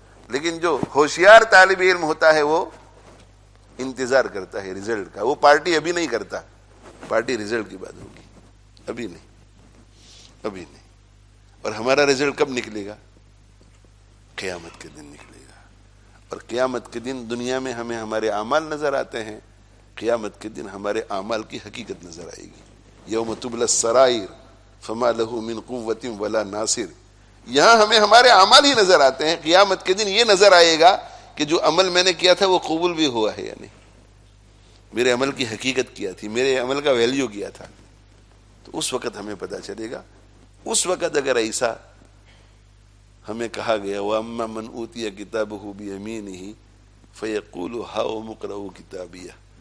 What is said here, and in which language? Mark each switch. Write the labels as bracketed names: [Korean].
[Urdu] لیکن جو ہوشیار طالب علم ہوتا ہے وہ انتظار کرتا ہے رزلٹ کا. وہ پارٹی ابھی نہیں کرتا، پارٹی رزلٹ کی بات ہوگی، ابھی نہیں، ابھی نہیں. اور ہمارا رزلٹ کب نکلے گا؟ قیامت کے دن نکلے گا. اور قیامت کے دن دنیا میں ہمیں ہمارے اعمال نظر آتے ہیں، قیامت کے دن ہمارے اعمال کی حقیقت نظر آئے گی. [Arabic] یوم تبلی السرائر فما له من قوت ولا ناصر. [Urdu] یہاں ہمیں ہمارے اعمال ہی نظر آتے ہیں، قیامت کے دن یہ نظر آئے گا کہ جو عمل میں نے کیا تھا وہ قبول بھی ہوا ہے یا نہیں، میرے عمل کی حقیقت کیا تھی، میرے عمل کا ویلیو کیا تھا. تو اس وقت ہمیں پتہ چلے گا. اس وقت اگر ایسا ہمیں کہا گیا [Arabic] وَأَمَّا مَنْ أُوتِيَ كِتَابَهُ بِيَمِينِهِ فَيَقُولُ هَاؤُمُ اقْرَءُوا كِتَابِيَهْ.